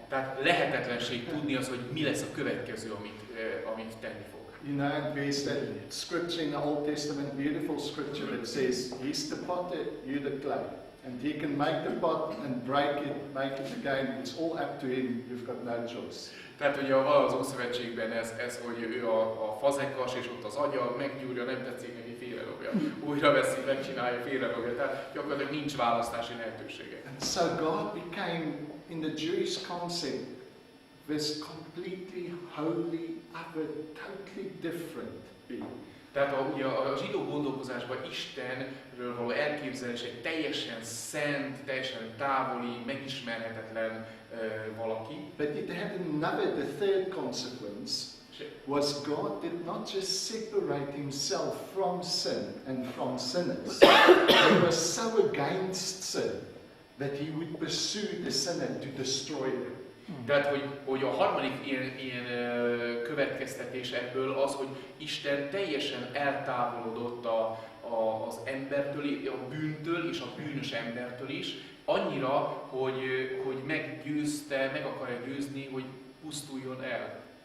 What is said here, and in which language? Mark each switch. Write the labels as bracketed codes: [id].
[hu] Tehát lehetetlenség tudni az, hogy mi lesz a következő, amit tenni fog. [en] You know, there's that scripture in the Old Testament, beautiful scripture that says, He's the potter, you're the clay. And He can make the pot and break it, make it again. It's all up to Him. You've got no choice. [hu] Tehát ugye az Ószövetségben ez, hogy ő a fazekas, és ott az agya, meggyúrja, nem tetszik neki, félrelobja. Újra veszi, megcsinálja, félrelobja. Tehát gyakorlatilag nincs választási lehetősége. [en] And so God became, in the Jewish concept, this completely holy, other, totally different being. [hu] Tehát ugye a zsidó gondolkozásban Istenről való elképzelés egy teljesen szent, teljesen távoli, megismerhetetlen valaki. [en] But it had another, the third consequence, was God did not just separate himself from sin and from sinners. He was so against sin that he would pursue the sinner to destroy them. [hu] Tehát, hogy a harmadik ilyen következtetés ebből az, hogy Isten teljesen eltávolodott az embertől, a bűntől és a bűnös embertől is, annyira, hogy meg akarja győzni, hogy pusztuljon el.